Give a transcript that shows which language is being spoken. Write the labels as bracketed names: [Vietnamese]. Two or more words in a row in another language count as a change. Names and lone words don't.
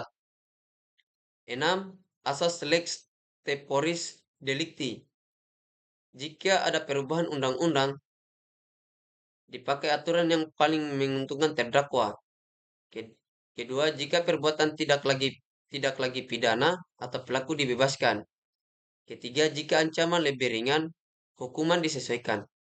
[Indonesian] 6. Asas [Latin] lex temporis delicti. [Indonesian] Jika ada perubahan undang-undang, dipakai aturan yang paling menguntungkan terdakwa. Kedua, jika perbuatan tidak lagi pidana atau pelaku dibebaskan. Ketiga, jika ancaman lebih ringan, hukuman disesuaikan.